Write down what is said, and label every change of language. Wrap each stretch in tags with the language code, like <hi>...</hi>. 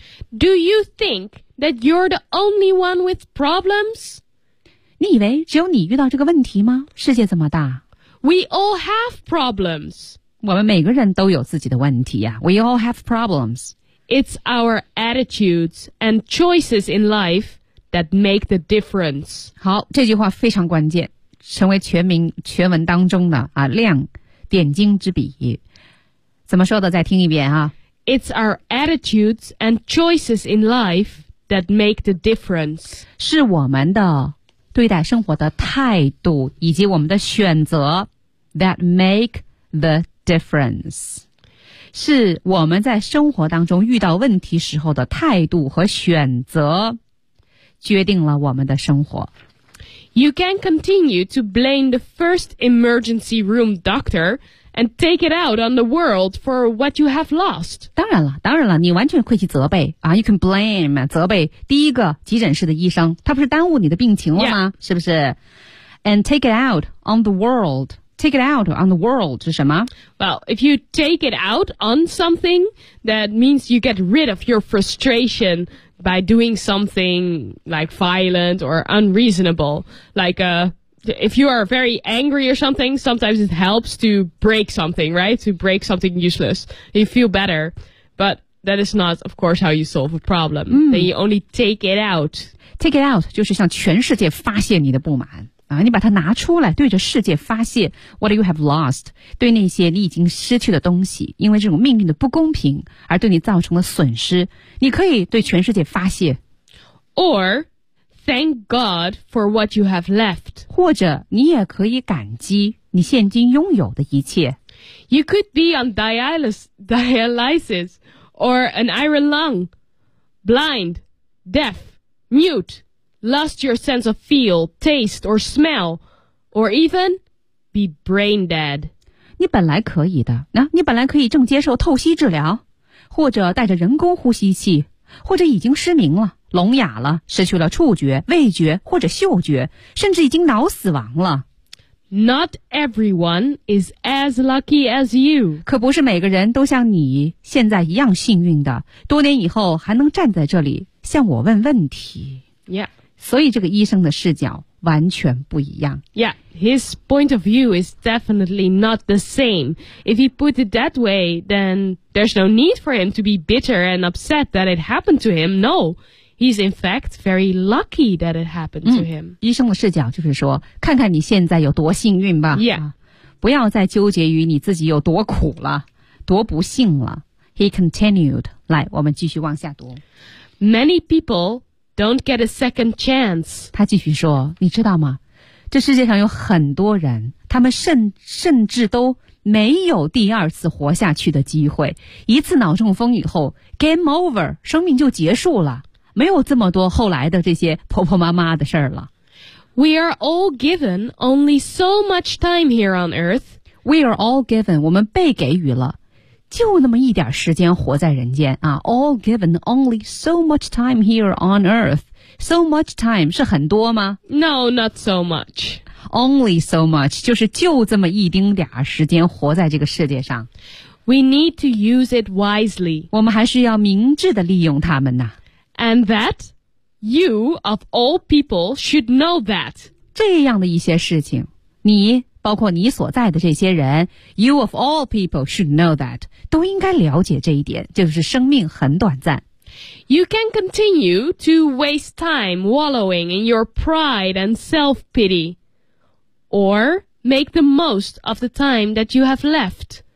<en>Do you think that you're the only one with problems?</en> <zh>你以为只有你遇到这个问题吗？世界这么大。</zh> <en>We all have problems.</en> <zh>我们每个人都有自己的问题呀。</zh> <en>We all have problems. It's our attitudes and choices in life that make the difference.</en> <zh>好，这句话非常关键。成为全文当中的啊亮点睛之笔，怎么说的？再听一遍啊</zh> <en>！It's our attitudes and choices in life that make the difference.</en> <zh>是我们的对待生活的态度以及我们的选择</zh> <en>that make the difference.</en> <zh>是我们在生活当中遇到问题时候的态度和选择，决定了我们的生活。</zh> <en>You can continue to blame the first emergency room doctor and take it out on the world for what you have lost.</en> <zh>当然了，当然了，你完全可以去责备啊。</zh> <en>You can blame</en> <zh>责备第一个急诊室的医生，他不是耽误你的病情了吗？</zh> <en>Yeah.</en> <zh>是不是</zh> <en>？And take it out on the world. Take it out on the world</en> <zh>是什么</zh> <en>？Well, if you take it out on something, that means you get rid of your frustration. By doing something like violent or unreasonable, like if you are very angry or something, sometimes it helps to break something, right? To break something useless. You feel better. But that is not, of course, how you solve a problem.、Then you only take it out.</en> <zh>Take it out 就是向全世界发泄你的不满、啊、你把它拿出来对着世界发泄</zh> <en>what you have lost,</en> <zh>对那些你已经失去的东西因为这种命运的不公平而对你造成的损失你可以对全世界发泄</zh> <en>Or, thank God for what you have left.</en> <zh>或者你也可以感激你现今拥有的一切</zh> <en>You could be on dialysis or an iron lung, blind, deaf, mute. Lost your sense of feel, taste, or smell, or even be brain dead.</en> <zh>你本来可以的，那、啊、你本来可以正接受透析治疗，或者带着人工呼吸器，或者已经失明了、聋哑了、失去了触觉、味觉或者嗅觉，甚至已经脑死亡了。</zh> <en>Not everyone is as lucky as you.</en> <zh>可不是每个人都像你现在一样幸运的，多年以后还能站在这里向我问问题。</zh> <en>Yeah.</en> <zh>所以这个医生的视角完全不一样。</zh> <en>Yeah, his point of view is definitely not the same. If he put it that way, then there's no need for him to be bitter and upset that it happened to him. No, he's in fact very lucky that it happened to him.、</en> <zh>医生的视角就是说，看看你现在有多幸运吧。</zh> <en>Yeah.、</en> <zh>不要再纠结于你自己有多苦了，多不幸了。</zh> <en>He continued.</en> <zh>来，我们继续往下读。</zh> <en>Many people... Don't get a second chance.</en> <zh>他继续说，你知道吗？这世界上有很多人，他们甚至都没有第二次活下去的机会。一次脑中风以后 ，</zh> <en>game over，</en> <zh>生命就结束了，没有这么多后来的这些婆婆妈妈的事儿了。</zh> <en>We are all given only so much time here on earth. We are all given，</en> <zh>我们被给予了。就那么一点时间活在人间啊</zh> <en>，all given only so much time here on earth. So much time</en> <zh>是很多吗</zh> <en>？No, not so much. Only so much</en> <zh>就是就这么一丁点时间活在这个世界上。</zh> <en>We need to use it wisely.</en> <zh>我们还是要明智的利用它们呐。</zh> <en>And that you of all people should know that</en> <zh>这样的一些事情，你。包括你所在的这些人 ，</zh> <en>You of all people should know that</en> <zh>都应该了解这一点，就是生命很短暂。</zh> <en>You can continue to waste time wallowing in your pride and self-pity, or make the most of the time that you have left.</en>